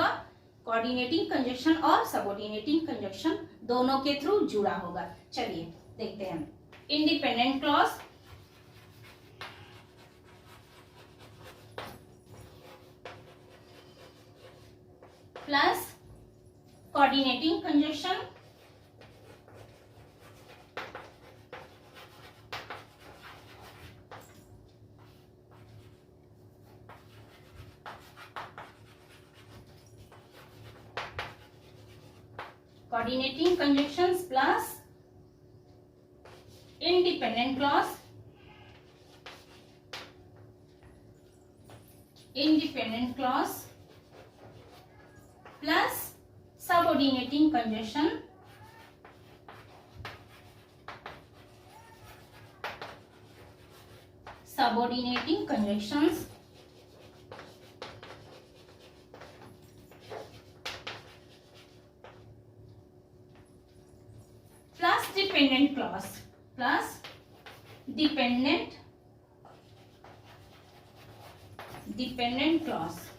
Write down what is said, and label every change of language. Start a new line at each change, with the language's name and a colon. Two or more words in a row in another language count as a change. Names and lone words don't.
English: coordinating conjunction
Hindi: और
English: subordinating conjunction
Hindi: दोनों के थ्रू जुड़ा होगा। चलिए देखते हैं।
English: independent clause, plus coordinating conjunction coordinating conjunctions plus independent clause, independent clause plus subordinating conjunction, subordinating conjunctions dependent clause plus dependent clause.